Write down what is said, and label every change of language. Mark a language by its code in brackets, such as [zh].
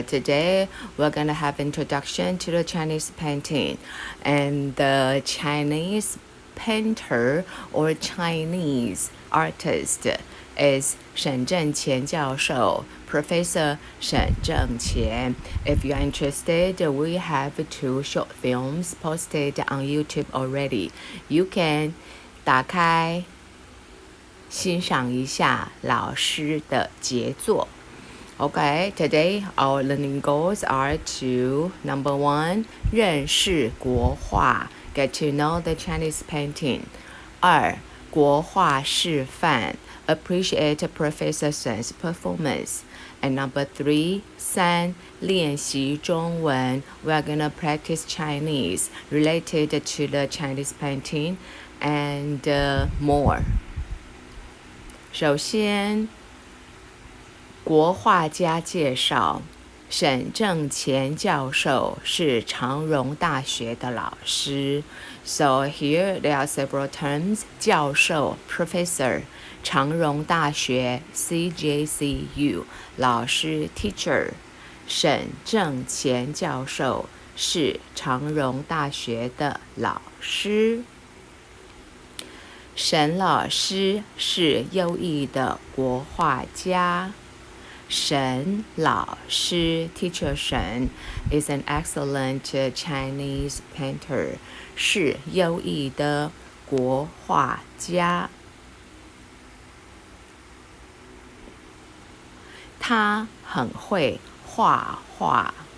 [en] Today we're gonna have introduction to the Chinese painting, and the Chinese painter or Chinese artist is 沈正乾教授, Professor 沈正乾. If you're interested, we have 2 short films posted on YouTube already. You can [zh] 打开欣赏一下老师的杰作。 [en] Okay, today our learning goals are to number 1, [zh] 认识国画 [en] get to know the Chinese painting. 2, [zh] 国画示范 [en] appreciate Professor Shen's performance. And number 3, 3, [zh] 练习中文 [en] we are gonna practice Chinese related to the Chinese painting and more. [zh] 首先，国画家介绍，沈正乾教授是长荣大学的老师。 [en] So here there are several terms: 教授 professor, 长荣大学 CJCU, 老师 teacher. [zh] 沈正乾教授是长荣大学的老师。沈老师是优异的国画家。 [en] 沈老师 Teacher Shen is an excellent Chinese painter. [zh] 是优异的国画家。他很会画画。